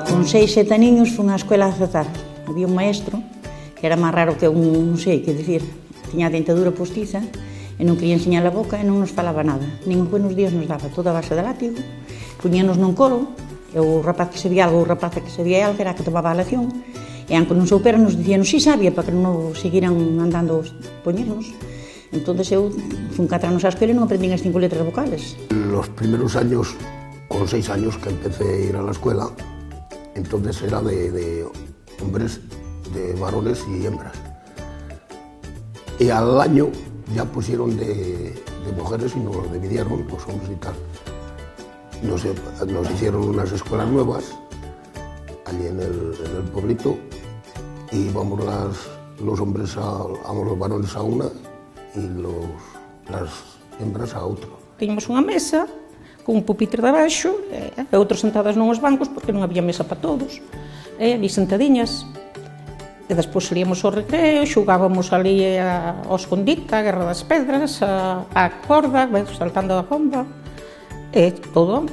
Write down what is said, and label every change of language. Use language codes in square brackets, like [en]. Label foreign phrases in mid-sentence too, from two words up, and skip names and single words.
[gl] 6, 7 aniños fun á escola a rezar. Había un maestro que era máis raro que un, non sei que dicir, tiña a dentadura postiza e non quería enseñar a boca e non nos falaba nada. Nin [es] buenos días [gl] nos daba, toda a base de látigo, puñíanos nun coro, e o rapaz que sabía algo, o rapaz que sabía algo, era que tomaba a lección, e aunque non soupera, nos dicían, si sabia, para que non seguiran andando poñernos. Entón, eu fun 4 anos á escola e non aprendín as 5 letras vocales. [es] Los primeros años, con 6 años que empecé a ir a la escuela, entonces era de hombres, de varones y hembras. Y al año ya pusieron de mujeres y nos dividieron, los hombres y tal. Nos hicieron unas escuelas nuevas, allí en el pueblito, y íbamos los hombres, los varones a una y las hembras a outra. [gl] Tiñamos unha mesa, con un pupitre de abaixo, e outros sentadas nuns bancos, porque non había mesa para todos, ali sentadiñas. E despois salíamos ao recreo, xogábamos ali ao escondite, a guerra das pedras, a corda, saltando a bomba, e todo.